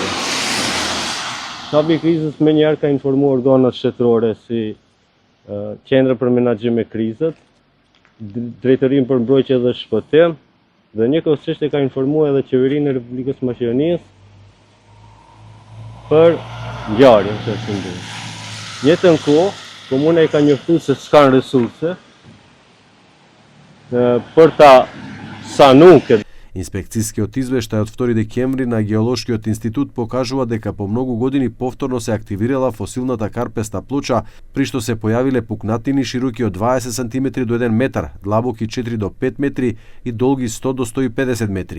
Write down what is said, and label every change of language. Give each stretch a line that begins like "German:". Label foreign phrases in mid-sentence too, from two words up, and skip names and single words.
Albanian: Shtabi i krizës me njerë ka informuar organet shtetërore si Qendra për Menaxhim e Krizët, Drejtorinë për Mbrojtje dhe Shpëtim, dhe njëkohësisht e ka informuar edhe Qeverinë e Republikës Maqedonisë për ngjarjen që është ndodhur. Njëtën kohë, komuna i ka njoftuar se s'kan resurse për ta sanuar këtë.
Macedonian: Инспекцијскиот извештај од 2 декември на Геолошкиот институт покажува дека по многу години повторно се активирала фосилната карпеста плоча, при што се појавиле пукнатини широки од 20 см до 1 метар, длабоки 4 до 5 метри и долги 100 до 150 метри.